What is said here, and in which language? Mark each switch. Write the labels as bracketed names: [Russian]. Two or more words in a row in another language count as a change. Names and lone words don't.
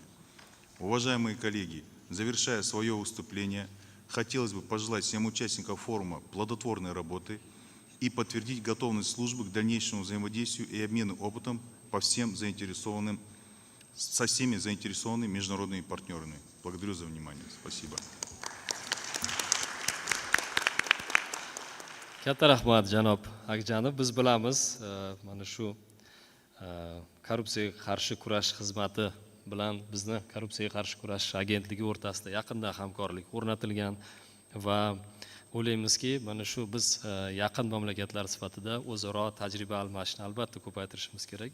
[Russian] Уважаемые коллеги, завершая свое выступление, хотелось бы пожелать всем участникам форума плодотворной работы и подтвердить готовность службы к дальнейшему взаимодействию и обмену опытом со всеми заинтересованными международными партнерами. Благодарю за внимание. Спасибо. [Uzbek] Katta rahmat janob Akjanov. Biz bilamiz, mana shu korrupsiyaga qarshi kurash xizmati bilan bizni korrupsiyaga qarshi kurash agentligi o'rtasida yaqindan hamkorlik o'rnatilgan va o'ylaymizki, mana shu biz yaqin mamlakatlar sifatida o'zaro tajriba almashishni albatta ko'paytirishimiz kerak.